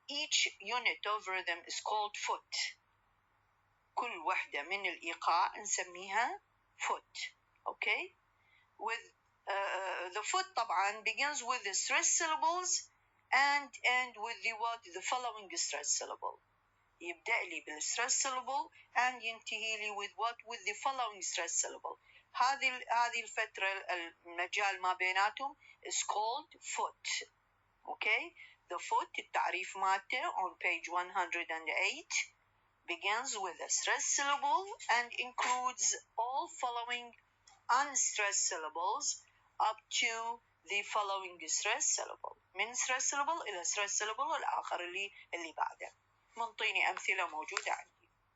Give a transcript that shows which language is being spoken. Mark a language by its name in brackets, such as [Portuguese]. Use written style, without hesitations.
[English] Each unit of rhythm is called foot. [Arabic] كل وحدة من الإيقاع نسميها foot. [English] Okay, with the foot [Arabic] طبعا [English] begins with the stress syllables and end with the what? The following stress syllable. [Arabic] يبدأ لي بالstress syllable [English] and [Arabic] ينتهي لي [English] with what? With the following stress syllable. [Arabic] هذه الفترة المجال ما بيناتهم [English] is called foot. Okay, the foot [Arabic] التعريف مالته [English] on page 108 begins with a stress syllable and includes all following unstressed syllables up to the following stress syllable. [Arabic] من stress syllable إلى stress syllable الآخر اللي بعده. منطيني أمثلة موجودة عندي.